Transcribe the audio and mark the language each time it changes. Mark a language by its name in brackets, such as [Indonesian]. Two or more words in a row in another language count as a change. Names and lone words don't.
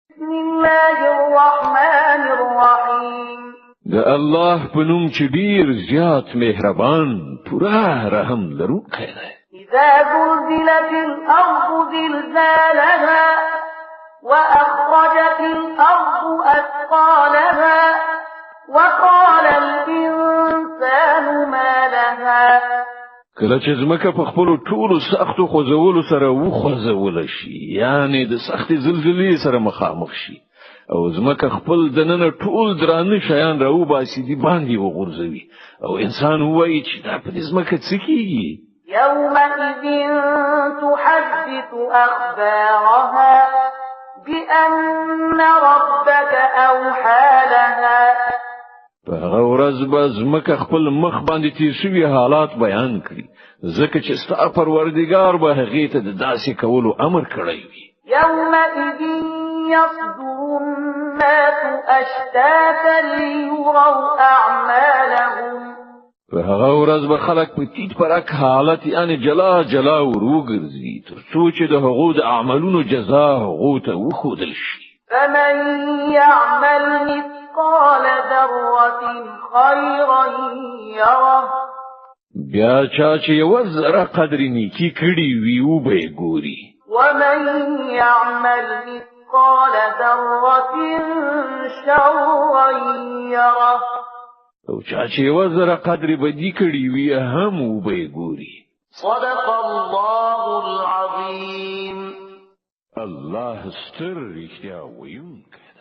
[Arabic] بسم الله الرحمن الرحیم [Pashto] د الله په نوم چې ډیر زیات مهربان پورا رحم لرونکی دی. [Arabic] اذا زلزلت الارض زلزالها واخرجت الارض اثقالها وقال الانسان ما لها. [Pashto] کله چې ځمکه په خپل ټولو سختو خوځولو سره وخوځول شي، یعنی د سختې زلزلې سره مخامخ شي او ځمکه خپل دننه ټول درانه شیان راو باسي دي باندې وغورځوي او انسان وایي چې دا په ځمکه څه کیږي. [Arabic] يومئذ تحدث أخبارها بأن ربك أوحى لها. [Pashto] په هغه ورځ به ځمکه خپل مخ باندې تیر شوي حالات بیان کړي، ځکه چې ستا پروردګار به هغې ته د داسې کولو امر کړی وي. [Arabic] يومئذ يصدر الناس أشتاتا ليروا أعمالهم. [Pashto] په هغه ورځ به خلک په تیت پرک حالت یعنی جلا جلا وروګرځي تر څو چې د هغو د اعمالونو جزا هغو ته وښودل شي. [Arabic] فمن يعمل مثقال ذرة خيرا يره. [Pashto] بیا چې یو ذره قدر نیکی کړي وي او به ګوري. [Arabic] ومن يعمل مثقال ذرة شرا يره. [Pashto] او چې یو ذره قدر بدی کړي وي هم او به ګوري. [Arabic] صدق الله العظیم. [Pashto] الله ستر رښتیا ویونکی.